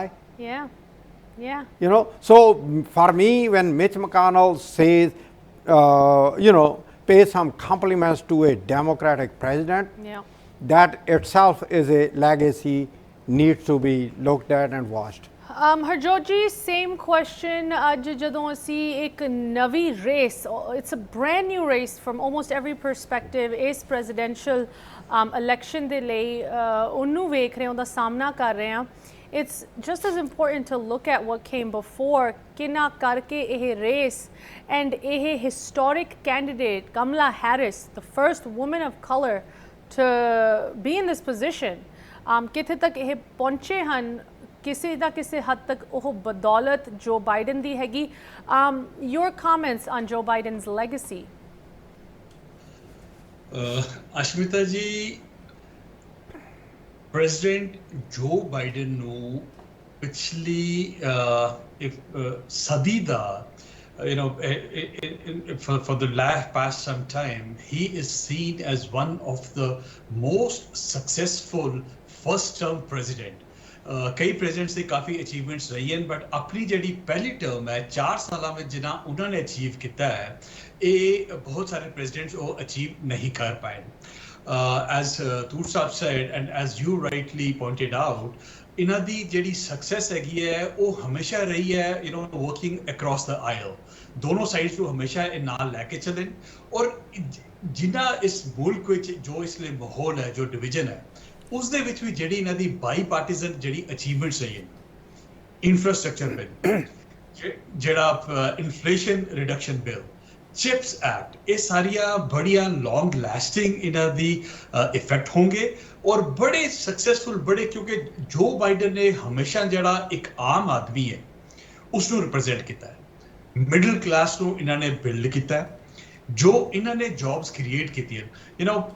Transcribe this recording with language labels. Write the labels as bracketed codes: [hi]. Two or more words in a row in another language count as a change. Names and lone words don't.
[en] Yeah. Yeah. You know, so for me, when Mitch McConnell says, you know, pay some compliments to a Democratic president, Yeah. that itself is a legacy, needs to be looked at and watched. [pa] ਹਰਜੋਤ ਜੀ, [en] same question. [pa] ਅੱਜ ਜਦੋਂ ਅਸੀ ਇੱਕ ਨਵੀ ਰੇਸ, [en] It's a brand new race from almost every perspective this presidential election [pa] ਦੇ ਲਈ ਉਹਨੂੰ ਵੇਖ ਰਹੇ ਹੈਂ, ਉਹਦਾ ਸਾਹਮਣਾ ਕਰ ਰਹੇ ਹੈਂ। [en] It's just as important to look at what came before, [pa] ਕਿੰਨਾ ਕਰਕੇ ਇਹ ਰੇਸ ਐਂਡ ਇਹ [en] historic candidate Kamala Harris, the first woman of color to be in this position, [pa] ਕਿੱਥੇ ਤੱਕ ਇਹ ਪਹੁੰਚੇ ਹੈਂ, ਕਿਸੇ ਨਾ ਕਿਸੇ ਹੱਦ ਤੱਕ ਉਹ ਬਦੌਲਤ ਜੋ ਬਾਇਡਨ ਦੀ ਹੈਗੀ। [en] Your comments on Joe Biden's legacy? [pa] ਅਸ਼ਮਿਤਾ ਜੀ, ਪ੍ਰੈਜ਼ੀਡੈਂਟ ਜੋ ਬਾਇਡਨ ਨੂੰ ਪਿਛਲੀ ਸਦੀ ਦਾ, [en] you know, for the past some time, he is seen as one of the most successful first term president. [pa] ਕਈ ਪ੍ਰੈਜ਼ੀਡੈਂਟਸ ਦੀ ਕਾਫੀ ਅਚੀਵਮੈਂਟਸ ਰਹੀ ਹਨ, ਬਟ ਆਪਣੀ ਜਿਹੜੀ ਪਹਿਲੀ ਟਰਮ ਹੈ 4 ਸਾਲਾਂ ਵਿੱਚ ਜਿੰਨਾ ਉਹਨਾਂ ਨੇ ਅਚੀਵ ਕੀਤਾ ਹੈ, ਇਹ ਬਹੁਤ ਸਾਰੇ ਪ੍ਰੈਜ਼ੀਡੈਂਟਸ ਉਹ ਅਚੀਵ ਨਹੀਂ ਕਰ ਪਾਏ। [en] as Tur Saab said and as you rightly pointed out, [pa] ਇਹਨਾਂ ਦੀ ਜਿਹੜੀ ਸਕਸੈਸ ਹੈਗੀ ਹੈ ਉਹ ਹਮੇਸ਼ਾ ਰਹੀ ਹੈ, [en] you know, working across the aisle, [pa] ਦੋਨੋਂ ਸਾਈਡਸ ਨੂੰ ਹਮੇਸ਼ਾ ਇਹ ਨਾਲ ਲੈ ਕੇ ਚੱਲਣ। ਔਰ ਜਿੰਨਾ ਇਸ ਮੁਲਕ ਵਿੱਚ ਜੋ ਇਸ ਲਈ ਮਾਹੌਲ ਹੈ, ਜੋ ਡਿਵੀਜ਼ਨ ਹੈ, ਉਸ ਦੇ ਵਿੱਚ ਵੀ ਜਿਹੜੀ ਇਹਨਾਂ ਦੀ ਬਾਈਪਾਰਟੀਜ਼ਨ ਜਿਹੜੀ ਅਚੀਵਮੈਂਟਸ ਰਹੀ ਹੈ, ਇਨਫਰਾਸਟ੍ਰਕਚਰ ਬਿੱਲ, ਜਿਹੜਾ ਇਨਫਲੇਸ਼ਨ ਰਿਡਕਸ਼ਨ ਬਿੱਲ, ਚਿਪਸ ਐਕਟ, ਯੇ ਸਾਰੀਆ ਬੜ੍ਹੀਆ [en] long lasting [pa] ਇਨ੍ਹਾਂ ਦੀ ਇਫੈਕਟ ਹੋਂਗੇ ਔਰ ਬੜੇ ਸਕਸੈਸਫੁਲ, ਬੜੇ, ਕਿਉਂਕਿ ਜੋ ਬਾਇਡਨ ਨੇ ਹਮੇਸ਼ਾ ਜੜਾ ਏਕ ਆਮ ਆਦਮੀ ਹੈ ਉਸਨੋਂ ਰਿਪ੍ਰਜ਼ੈਂਟ ਕੀਆ ਹੈ, [en] middle class [pa] ਨੂੰ ਇਨ੍ਹਾਂ ਨੇ ਬਿਲਡ ਕੀਆ ਹੈ, ਜੋ ਇਨ੍ਹਾਂ ਨੇ ਜੌਬਸ ਕ੍ਰਿਏਟ ਕੀ, [en] you know,